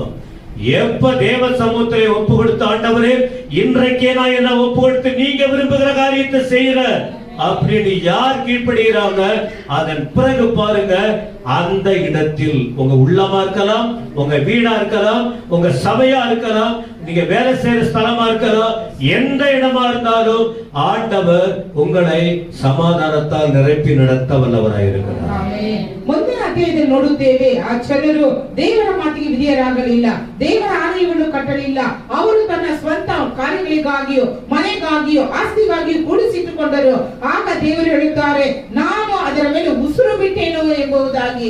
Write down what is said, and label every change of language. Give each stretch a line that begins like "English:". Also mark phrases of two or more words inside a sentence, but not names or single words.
Tamil: எப்ப தேவ சமூகத்தை ஒப்பு கொடுத்து, ஆண்டவரே இன்றைக்கே நான் என்ன ஒப்பு கொடுத்து நீங்க விரும்புகிற காரியத்தை செய்யற அப்படின்னு யார் கீழ்ப்படுகிறாங்க, அதன் பிறகு பாருங்க, அந்த இடத்தில் உங்க உள்ளமா இருக்கலாம், உங்க வீடா இருக்கலாம், உங்க சபையா இருக்கலாம், நீங்க வேலை செய்யற ஸ்தலமா இருக்கலாம், எந்த இடமா இருந்தாலும் ஆண்டவர் உங்களை சமாதானத்தால் நிரப்பி நடத்த வல்லவராயிருக்கிறார்.
Kannada: ಮುಂದಿನ ಅಧ್ಯಾಯದಲ್ಲಿ ನೋಡುತ್ತೇವೆ, ಆ ಜನರು ದೇವರ ಮಾತಿಗೆ ವಿಧೇಯರಾಗಲಿಲ್ಲ, ದೇವರ ಆಲಯವನ್ನು ಕಟ್ಟಲಿಲ್ಲ. ಅವರು ತನ್ನ ಸ್ವಂತ ಕಾರ್ಯಗಳಿಗಾಗಿಯೋ ಮನೆಗಾಗಿಯೋ ಆಸ್ತಿಗಾಗಿಯೋ ಕೂಡಿಸಿಟ್ಟುಕೊಂಡರು. ಆಗ ದೇವರು ಹೇಳುತ್ತಾರೆ, ನಾನು ಅದರ ಮೇಲೆ ಉಸಿರು ಬಿಟ್ಟೇನು ಎಂಬುದಾಗಿ.